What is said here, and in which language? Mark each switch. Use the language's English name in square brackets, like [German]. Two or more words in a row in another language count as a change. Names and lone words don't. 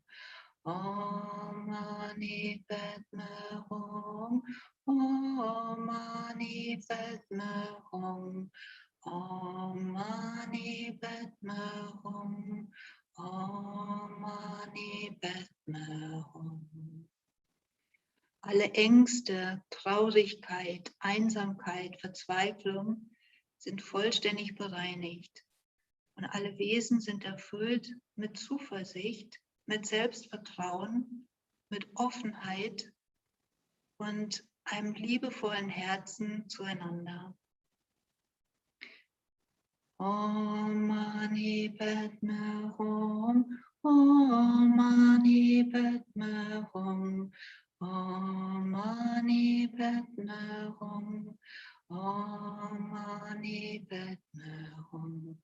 [Sanskrit] ॐ मणि पद्मे हूँ. ॐ मणि पद्मे हूँ. ॐ मणि पद्मे हूँ. ॐ मणि पद्मे हूँ. [German] Alle Ängste, Traurigkeit, Einsamkeit, Verzweiflung sind vollständig bereinigt. Und alle Wesen sind erfüllt mit Zuversicht, mit Selbstvertrauen, mit Offenheit und einem liebevollen Herzen zueinander. [Sanskrit] ॐ मणि पद्मे हूँ. ॐ मणि पद्मे हूँ. ॐ मणि पद्मे हूँ. ॐ मणि पद्मे हूँ.